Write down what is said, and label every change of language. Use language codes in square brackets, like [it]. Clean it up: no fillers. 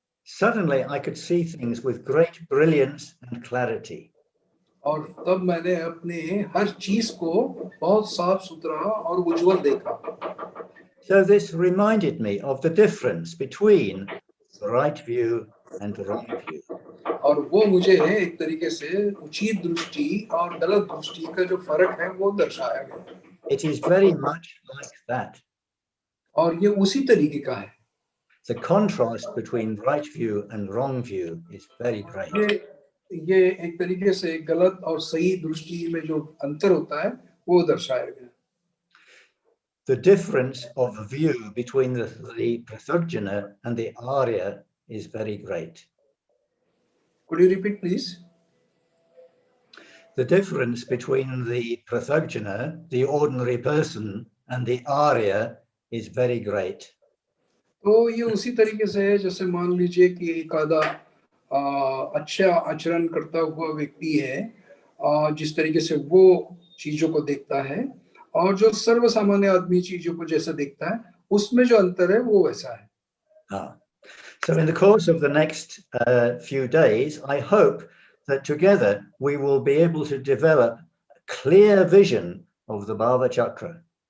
[en] Suddenly I could see things with great brilliance and clarity. [hi] और तब मैंने अपने हर चीज को बहुत साफ सुथरा और उज्जवल देखा. [en] So this reminded me of the difference between the right view and the wrong view. [hi] और वो मुझे एक तरीके से उचित दृष्टि और गलत दृष्टि का जो फर्क है वो दर्शाया गया. [en] It is very much like that. [hi] और ये उसी तरीके का है. [en] The contrast between right view and wrong view is very great. [hi] ये एक तरीके से गलत और सही दृष्टि में जो अंतर होता है वो दर्शाया गया. [en] The difference of view between the Prathujjana and the Arya is very great. Could you repeat, please? The difference between the Prathujjana, the ordinary person, and the Arya is very great. [hi] तो ये उसी तरीके से है जैसे मान लीजिए कि एक आधा अच्छा आचरण करता हुआ व्यक्ति है, जिस तरीके से वो चीजों को देखता है, और जो सर्वसामान्य आदमी चीजों को जैसा देखता है, उसमें जो अंतर है वो वैसा है. [en] So in the course of the next few days, I hope that together we will be able to develop a clear vision of the bhāvacakra.